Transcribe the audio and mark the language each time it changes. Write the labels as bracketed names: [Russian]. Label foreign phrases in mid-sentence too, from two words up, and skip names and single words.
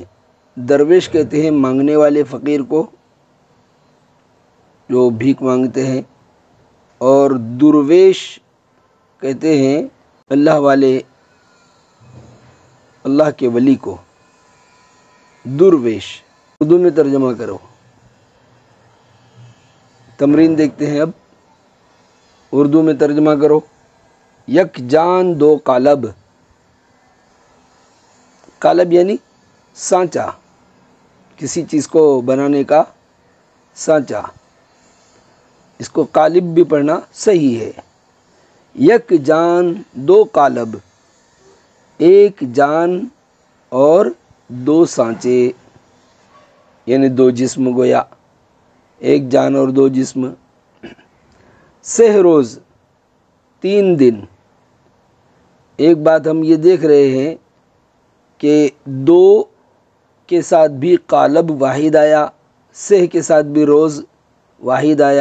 [Urdu] درویش کہتے ہیں مانگنے والے فقیر کو جو بھیک مانگتے ہیں، اور درویش کہتے ہیں اللہ والے، اللہ کے ولی کو۔ درویش اردو میں ترجمہ کرو۔ تمرین دیکھتے ہیں اب۔ اردو میں ترجمہ کرو۔ [Persian] یک جان دو قالب۔ [Urdu] قالب یعنی سانچا، کسی چیز کو بنانے کا سانچا۔ اس کو قالب بھی پڑھنا صحیح ہے۔ [Persian] یک جان دو قالب، [Urdu] ایک جان اور دو سانچے، یعنی دو جسم گویا، ایک جان اور دو جسم۔ [Persian] سہ روز، 3 دن۔ [Urdu] ایک بات ہم یہ دیکھ رہے ہیں کہ دو کے ساتھ بھی قالب واحد آیا، سہ کے ساتھ بھی روز واحد آیا۔